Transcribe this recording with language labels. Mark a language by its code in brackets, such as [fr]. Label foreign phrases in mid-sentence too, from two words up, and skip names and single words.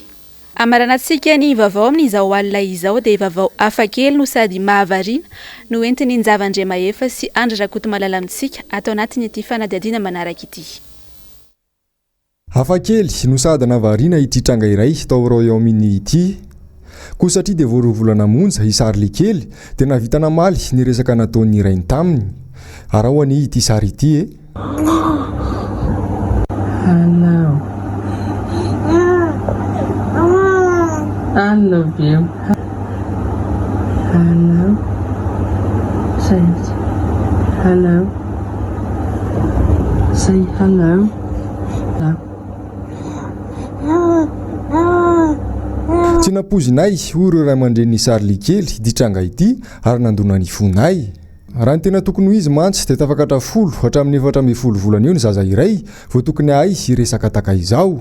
[mg] Amaranantsika ny vaovao amin'izao alina izao dia vaovao hafakely no sady mahavariana no entiny ny Zavandriamahefa sy Andry Rakotomalala amintsika atao anatin'ny ity fanadihadiana manaraka ity. Hafakely no sady nahavariana ity tranga iray tao Royaume ity. Koa satria dia voarovolana monja isary lekely dia navita namaly ny resaka nataon'ny rainy taminy. Arahoany ity sary ity [en] I love you. Hello. Say it. Hello. Say hello. [mg] Tsy napozinay ireo ray aman-dren'ny sary lekely ditranga ity ary nandona ny fonay. Raha ny tena tokony ho izy mantsy dia tafakatra 10 hatramin'ny 410 volana eo ny zaza iray vao tokony ahay resaka taka izao.